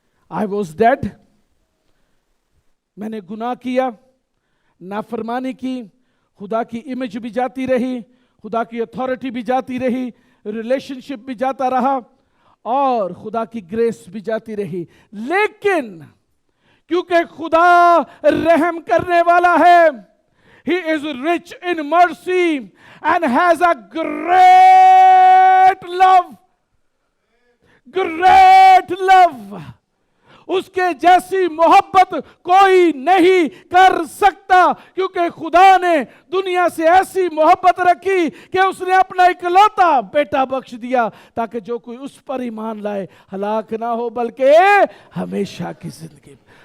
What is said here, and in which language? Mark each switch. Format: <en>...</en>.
<hi>I was dead, मैंने गुनाह किया, नाफरमानी की, खुदा की इमेज भी जाती रही, खुदा की अथॉरिटी भी जाती रही, रिलेशनशिप भी जाता रहा और खुदा की ग्रेस भी जाती रही। लेकिन क्योंकि खुदा रहम करने वाला है,</hi> <en>He is rich in mercy and has a great love. Great love.</en> <hi>उसके जैसी मोहब्बत कोई नहीं कर सकता, क्योंकि खुदा ने दुनिया से ऐसी मोहब्बत रखी कि उसने अपना इकलौता बेटा बख्श दिया, ताकि जो कोई उस पर ईमान लाए हलाक ना हो बल्कि हमेशा की जिंदगी।</hi>